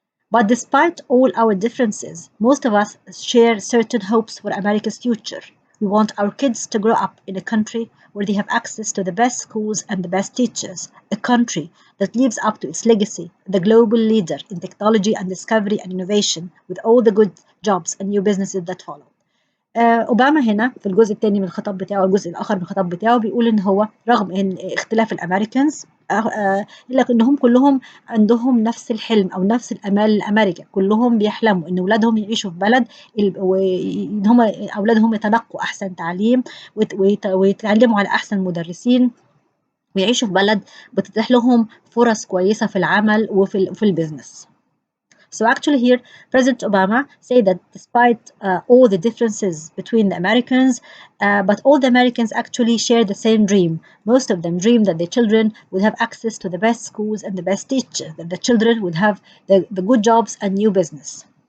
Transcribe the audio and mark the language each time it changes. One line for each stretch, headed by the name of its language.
English: But despite all our differences, most of us share certain hopes for America's future. We want our kids to grow up in a country where they have access to the best schools and the best teachers, a country that lives up to its legacy, the global leader in technology and discovery and innovation, with all the good jobs and new businesses that follow.
Arabic: أوباما هنا في الجزء الثاني من الخطاب بتاعه، الجزء الآخر من الخطاب بتاعه، بيقول إن هو رغم إن اختلاف الأمريكانز إلا إنهم كلهم عندهم نفس الحلم أو نفس الأمال لأمريكا، كلهم بيحلموا إن أولادهم يعيشوا في بلد وإن هم أولادهم يتلقوا أحسن تعليم ويتعلموا على أحسن مدرسين ويعيشوا في بلد بتتيح لهم فرص كويسة في العمل وفي البيزنس.
English: So actually here, President Obama said that despite all the differences between the Americans, but all the Americans actually share the same dream. Most of them dream that their children would have access to the best schools and the best teachers, that the children would have the good jobs and new business.